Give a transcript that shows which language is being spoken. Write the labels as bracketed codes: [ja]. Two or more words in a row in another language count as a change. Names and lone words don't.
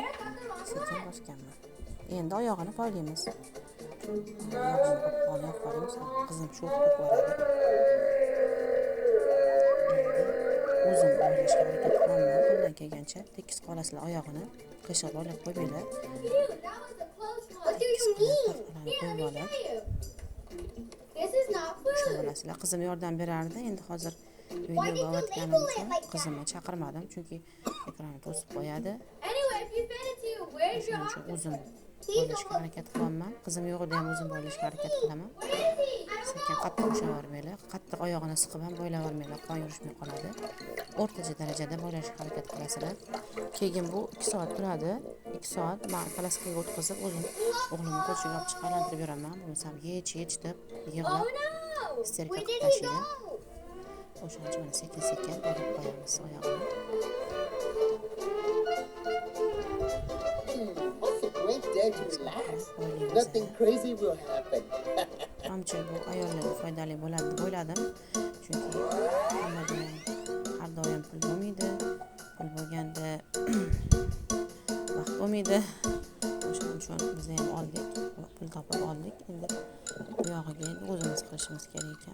[uz] Sekin bosganman. Endi oyog'ini poylaymiz. Oyog'ini poylaymiz. Qizim shu qilib boradi. O'zim o'ylashga harakat qilaman. Qo'ldan kelgancha tekis qolasizlar oyog'ini qiyshiq boylab qo'ymanglar. [en] What do you mean? [uz] Qo'yib olib, [en] This is not food. [uz] bilasizlar, qizim yordam berardi. Endi hozir videoga olayotganim uchun qizimni chaqirmadim, chunki ekronni to'sib qo'yadi. [en] Anyway, if you fed it to you, where's your [uz] Shuning uchun o'zim boylashga harakat qilaman. Qizim yo'g'ida ham o'zim boylashga harakat qilaman. Sekin qattiq ushlavermanglar. Qattiq oyog'ini siqib ham boylavermanglar, qon yurishmay qoladi. O'rtacha darajada boylashga harakat qilasizlar. Keyin bu 2 soat turadi. 2 soat men palaskaga o'tkazib, o'zim o'g'limni ko'chaga olib chiqib aylantirib yuraman. Bo'lmasam yech deb yig'lab isterika qilib tashlaydi. O'shaning uchun sekin-sekin boylab qo'yamiz oyog'ini. [en] nothing crazy will happen. [uz] Manimcha bu ayollarga foydali bo'ladi deb o'yladim. Chunki hammada ham har doim pul bo'lmaydi. Pul bo'lganda vaqt bo'lmaydi. O'shaning uchun biz ham oldik, pul topib oldik. Endi bu yog'iga endi o'zimiz qilishimiz kerak ekan.